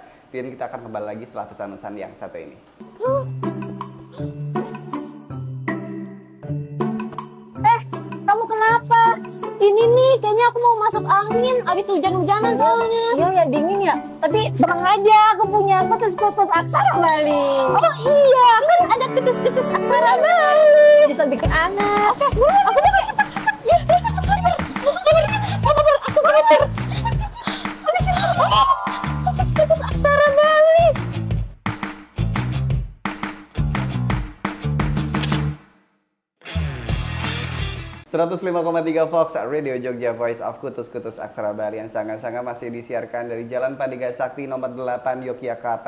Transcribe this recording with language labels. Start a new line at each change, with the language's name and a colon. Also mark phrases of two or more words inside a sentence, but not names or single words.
Indonesian: Dan kita akan kembali lagi setelah pesan-pesan yang satu ini. Kamu kenapa? Ini nih, kayaknya aku mau masuk angin abis hujan-hujanan soalnya. Iya ya, dingin ya. Tapi tenang aja, aku punya kutus-kutus aksara Bali. Oh iya, kan ada kutus-kutus aksara Bali. Bisa bikin aneh. Oke, aku mau cepet. Ya, sabar, aku belajar. Habisin. Kutus-kutus aksara Bali. 105,3 Fox Radio Jogja,
English: Voice of
Indonesian: Kutus-Kutus Aksara Bali yang sangat-sangat masih disiarkan dari Jalan Pandiga Sakti nomor 8 Yogyakarta.